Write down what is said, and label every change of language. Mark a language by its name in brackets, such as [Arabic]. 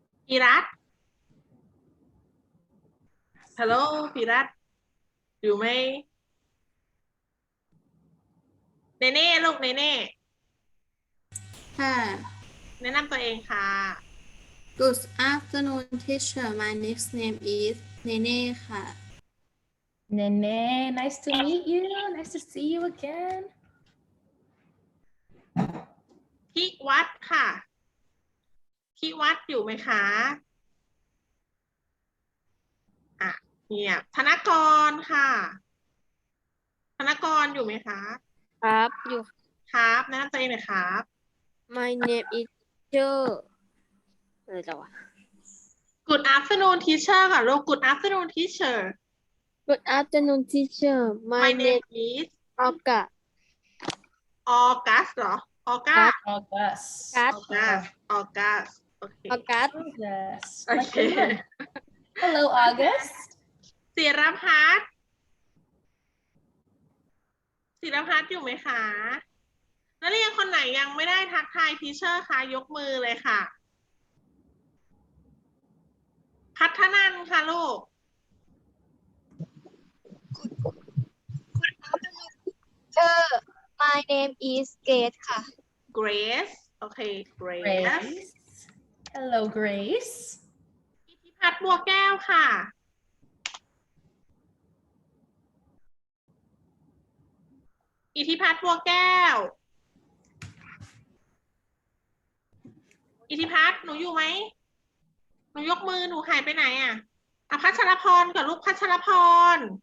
[Thai] อีรัตฮัลโหลพีรัตอยู่ไหมเนเน่ลูกเนเน่ ค่ะ แนะนำตัวเองค่ะ [English] Good afternoon teacher my next name is เนเน่ค่ะ Nene, nice to meet you. Nice to see you again. [Thai] พิวัตรค่ะ พิวัตรอยู่ไหมคะอ่ะเงียบธนกรค่ะ ธนกรอยู่ไหมคะ ครับ อยู่ ครับแนะนำตัวเองหน่อยครับ [English] My name is teacher [Thai] อะไรต่อวะ [English] Good afternoon teacher [Thai] ค่ะลูก [English] Good afternoon teacher Good afternoon teacher My my name name is Olga August เหรอ August August. August August โอเค August August. โอ Like เค the month. Hello, August. [Thai] ศิรพัฒน์ศิรพัฒน์อยู่ไหมคะนักเรียนคนไหนยังไม่ได้ทักทายทีเชอร์คะยกมือเลยค่ะ พัฒนันท์ค่ะลูก [English] My name is Kate ค่ะ Grace โอเค Grace Grace. Hello, Grace. [Thai] อิทธิพัฒน์บัวแก้วค่ะ อิทธิพัฒน์บัวแก้ว อิทธิพัฒน์หนูอยู่ไหม หนูยกมือหนูหายไปไหนอ่ะพัชรพรกับลูกพัชรพร